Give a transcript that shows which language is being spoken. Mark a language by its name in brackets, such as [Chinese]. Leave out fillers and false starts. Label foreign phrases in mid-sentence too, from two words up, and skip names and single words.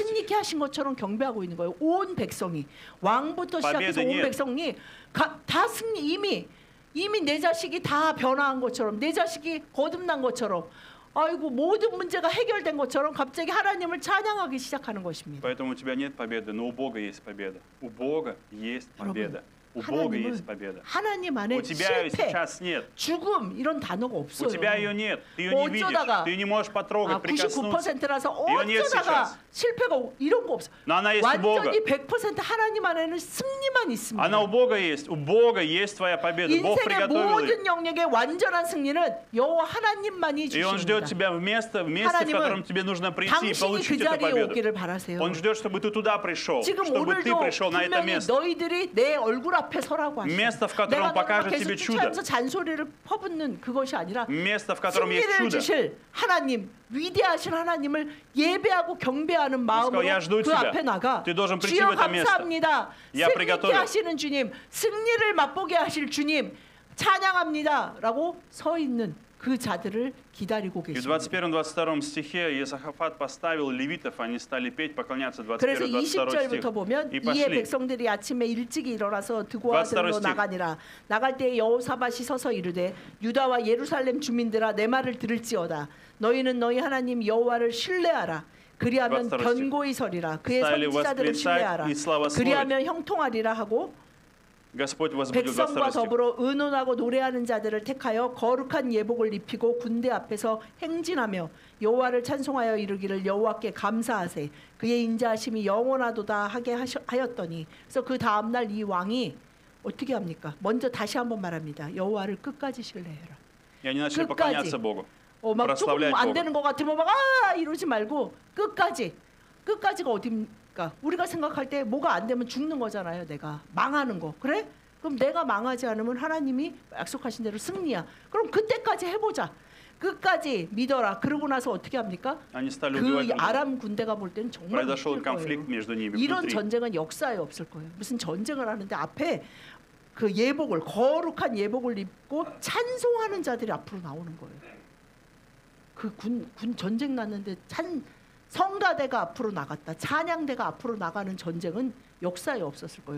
[Korean] 승리케 하신 것처럼 경배하고 있는 거예요. 온 백성이 왕부터 시작해서 온 [Russian] нет. [Korean] 백성이 다 승리 이미 내 자식이 다 변화한 것처럼 내 자식이 거듭난 것처럼 아이고 모든 문제가 해결된 것처럼 갑자기 하나님을 찬양하기 시작하는 것입니다. [Russian] Поэтому у тебя нет победы, но у Бога есть победа. У Бога есть победа. У Бога есть победа. [Korean] 하나님 안에 [Russian] У тебя ее [Korean] 실패, [Russian] сейчас нет. [Korean] 죽음 이런 단어가 [Russian] У [Korean] 없어요. [Russian] тебя ее нет. Ты ее не видишь. [Korean] 어쩌다가 [Russian] Ты ее не можешь потрогать, прикоснуться. [Korean] 99%라서 [Russian] ее нет [Korean] 어쩌다가 [Russian] сейчас. [Korean] 실패가 이런 거 없어. [Russian] Но она есть у Бога. [Korean] 완전히 100% 하나님 안에는 승리만 있습니다. [Russian] Она у Бога есть. У Бога есть твоя победа. Бог [Korean] 인생의 [Russian] приготовил ее. [Korean] 모든 영역의 완전한 승리는 여호와 하나님만이 [Russian] И Он ждет [Korean] 주십니다. [Russian] тебя в месте, в [Korean] 하나님은 [Russian] котором тебе нужно прийти и [Korean] 당신이 그 [Russian] получить эту [Korean] 자리에 [Russian] победу. [Korean] 오기를 바라세요. [Russian] Он ждет, чтобы ты туда пришел, [Korean] 지금 [Russian] чтобы ты [Korean] 오늘도 [Russian] пришел на это [Korean] 분명히 [Russian] место. [Korean] 너희들이 내 얼굴 앞에 서라고 하시죠. [Russian] Место, в котором [Korean] 내가 [Russian] покажет [Korean] 너를 계속 [Russian] тебе чудо. [Korean] 쫓아하면서 잔소리를 퍼붓는 그것이 아니라 [Russian] Место, в котором есть [Korean] 승리를 [Russian] чудо. [Korean] 주실 하나님, 위대하신 하나님을 예배하고 경배하는 마음으로 [Russian] Я жду [Korean] 그 [Russian] тебя. [Korean] 앞에 나가 [Russian] Ты должен прийти [Korean] 주여 [Russian] в это место. [Korean] 감사합니다. [Russian] Я [Korean] 승리케 [Russian] приготовил. [Korean] 하시는 주님, 승리를 맛보게 하실 주님 찬양합니다 라고 서 있는 그 자들을 기다리고 [Russian] И в [Korean] 계십니다. [Russian] 21-22 стихе Иосафат поставил левитов, они стали петь, поклоняться. [Korean] 그래서 [Russian] 21-22 стих. [Korean] 20절부터 보면 [Russian] И [Korean] 이에 [Russian] пошли. [Korean] 백성들이 아침에 일찍이 일어나서 드고와 [Russian] 22 [Korean] 들로 [Russian] 스틱. [Korean] 나가니라. 나갈 때에 여호사밧이 서서 이르되 유다와 예루살렘 주민들아 내 말을 들을지어다. 너희는 너희 하나님 여호와를 신뢰하라. 그리하면 [Russian] 22 스틱. [Korean] 견고히 서리라. 그의 [Russian] Стали [Korean] 선지자들을 [Russian] восклицать [Korean] 신뢰하라. [Russian] и славословить. [Korean] 그리하면 형통하리라 하고 [Russian] Господь возбудил [Korean] 백성과 [Russian] 22 стих. [Korean] 더불어 의논하고 노래하는 자들을 택하여 거룩한 예복을 입히고 군대 앞에서 행진하며 여호와를 찬송하여 이르기를 여호와께 감사하세 그의 인자하심이 영원하도다 하게 하였더니 그래서 그 다음 날 이 왕이 어떻게 합니까? 먼저 다시 한번 말합니다. 여호와를 끝까지 신뢰해라. [Russian] И они начали [Korean] 끝까지. [Russian] поклоняться Богу. [Korean] 막 조금 [Russian] прославлять [Korean] 안 [Russian] Бога. [Korean] 되는 것 같으면 막 이러지 말고 끝까지가 어딥니까? 우리가 생각할 때 뭐가 안 되면 죽는 거잖아요. 내가 망하는 거 그래? 그럼 내가 망하지 않으면 하나님이 약속하신 대로 승리야. 그럼 그때까지 해보자. 끝까지 믿어라. 그러고 나서 어떻게 합니까? [Russian] Они стали [Korean] 그 [Russian] убивать друг друга. [Korean] 아람 군대가 볼 때는 정말 [Russian] Произошел [Korean] 웃길 [Russian] конфликт [Korean] 거예요. [Russian] между ними [Korean] 이런 [Russian] внутри. [Korean] 전쟁은 역사에 없을 거예요. 무슨 전쟁을 하는데 앞에 그 예복을 거룩한 예복을 입고 찬송하는 자들이 앞으로 나오는 거예요. 그 군 전쟁 났는데 성가대가 앞으로 나갔다. 찬양대가 앞으로 나가는 전쟁은 역사에 없었을 거예요.